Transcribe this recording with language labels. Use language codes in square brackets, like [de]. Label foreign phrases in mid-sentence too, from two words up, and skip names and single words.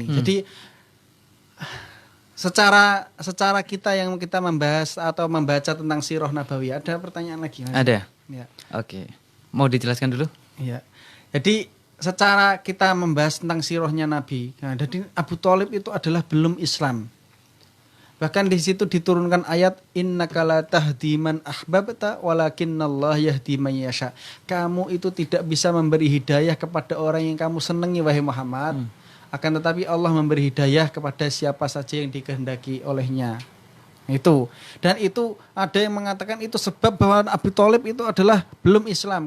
[id] Jadi secara kita yang kita membahas atau membaca tentang Sirah Nabawiyah, ada pertanyaan lagi Mas? Ada. Ya. Oke. Mau dijelaskan dulu? Ya. Jadi secara kita membahas tentang sirahnya Nabi. Nah, jadi Abu Thalib itu adalah belum Islam. Bahkan di situ diturunkan ayat [ar] إنك لا تهدي من أحببت ولكن الله يهدي من يشاء. [id] Kamu itu tidak bisa memberi hidayah kepada orang yang kamu senangi wahai Muhammad. Akan tetapi Allah memberi hidayah kepada siapa saja yang dikehendaki olehnya. Itu. Dan itu ada yang mengatakan itu sebab bahwa Abu Thalib itu adalah belum Islam.